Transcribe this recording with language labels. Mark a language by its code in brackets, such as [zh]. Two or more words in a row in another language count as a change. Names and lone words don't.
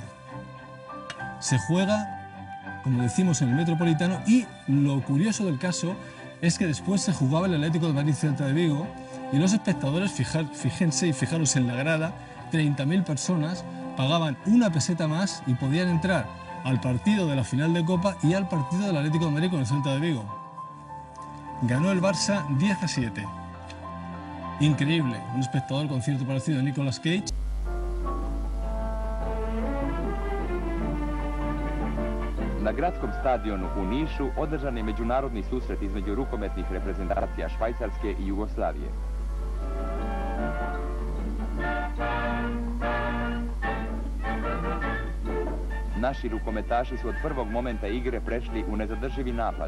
[es] Se juega, como decimos, en el Metropolitano y lo curioso del caso es que después se jugaba el Atlético de Madrid-Celta de Vigo y los espectadores, fíjense y fijaros en la grada, 30.000 personas pagaban una peseta más y podían entrar al partido de la final de Copa y al partido del Atlético de Madrid con el Celta de Vigo. Ganó el Barça 10-7. Increíble, un espectador con cierto parecido a Nicolas Cage. [sr] Na gradskom stadionu u Nišu održan je međunarodni susret između rukometnih reprezentacija Švajcarske i Jugoslavije. Naši rukometaši su od prvog momenta igre prešli u nezadrživi napad.